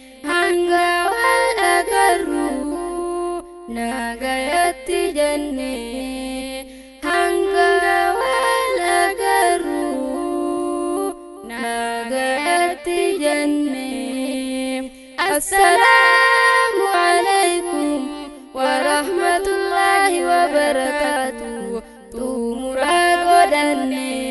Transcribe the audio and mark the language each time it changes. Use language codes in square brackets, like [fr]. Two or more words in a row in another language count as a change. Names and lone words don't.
[om] Hanga wal agarru, nagayatti jenne. Hanga wal agarru, nagayatti jenne. [ar] السلام عليكم ورحمة الله وبركاته. [om] Xumuraa godhanne.